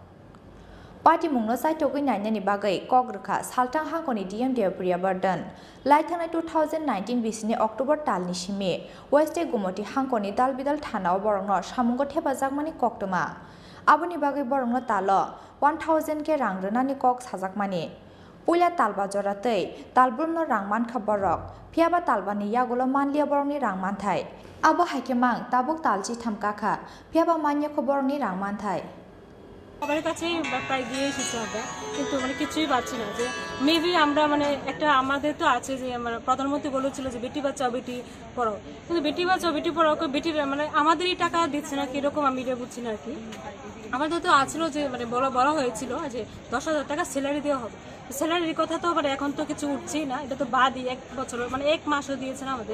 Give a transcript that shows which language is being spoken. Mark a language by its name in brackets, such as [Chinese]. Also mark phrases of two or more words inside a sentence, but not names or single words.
[Kok Borok] पार्टी मुंनो साइटोगै नायनायनि बागै कग्रखा सालथां हांखनि डिएम देवप्रिया बर्धन लाइथांनाय 2019 बिसिनि अक्टोबर तालनि सिमि वेस्ट गुमटी हांखनि दालबिदाल थानाव बरंनो सामुंगो थेफाजाकमानि कक्तमा आबनि बागै बरंनो ताल 1000 के रांग्रोनानि कक साजाकमानि पुइला तालबा जरातै तालब्रुमनो रांमान खबरक फियाबा तालबानि यागुलो मानलिया बरंनि रांमानथाय आबो हाइकेमां ताबुक तालजी थामकाखा फियाबा मान्य खबरनि रांमानथाय [Bangla] সবার কাছেই প্রায় দিয়ে এসেছি আমরা, কিন্তু মানে কিছুই পাচ্ছি না। যে মেবি আমরা মানে একটা আমাদের তো আছে যে আমরা প্রধানমন্ত্রী বলেছিল যে [Hindi] बेटी बचाओ बेटी पढ़ाओ, [Bangla] কিন্তু [Hindi] बेटी बचाओ बेटी पढ़ाओ [Bangla] বেটির মানে আমাদেরই টাকা দিচ্ছে না, কিরকম আমি এটা বুঝছি না আর কি। আমাদের তো আছিল যে মানে বলা হয়েছিল যে 10,000 টাকা স্যালারি দেওয়া হবে, স্যালারির কথা তো মানে এখন তো কিছু উঠছেই না, এটা তো বাদই 1 বছর মানে 1 মাসও দিয়েছেন আমাদের।